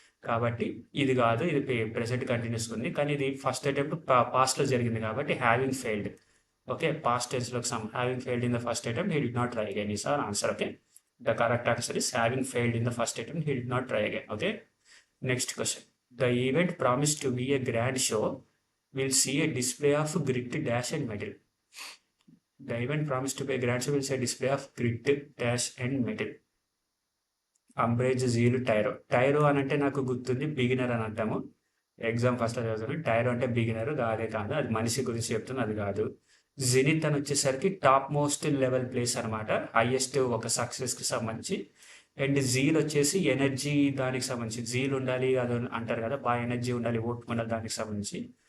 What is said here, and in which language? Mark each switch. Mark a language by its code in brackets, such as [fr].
[te] కాబట్టి ఇది కాదు, ఇది ప్రెసెంట్ కంటిన్యూస్ ఉంది. కానీ ఇది ఫస్ట్ అటెంప్ట్ పాస్ట్లో జరిగింది కాబట్టి having failed. [en] okay, [te] past టెన్స్లోకి [en] Having failed in the first attempt he did not try again is our answer. Okay, the correct answer is having failed in the first attempt he did not try again. Okay, next question. The event promise to be a grand show will see a display of grit, dash and metal. The event promised to be a grand show will see a display of grit, dash and metal. Umbrage, zeal, tyro. [te] టైరో అని అంటే నాకు గుర్తుంది beginner అని అంటాము. Exam ఫస్ట్లో చదువుతాను. టైరో అంటే beginner, అదే కాదు, అది మనిషి గురించి చెప్తుంది, అది కాదు. జినిత్ అని వచ్చేసరికి టాప్ మోస్ట్ లెవెల్ ప్లేస్ అనమాట, హైయెస్ట్ ఒక సక్సెస్కి సంబంధించి. అండ్ జీల్ వచ్చేసి ఎనర్జీ దానికి సంబంధించి, జీల్ ఉండాలి అది అంటారు కదా, బాగా ఎనర్జీ ఉండాలి, ఓట్టుకుండాలి, దానికి సంబంధించి.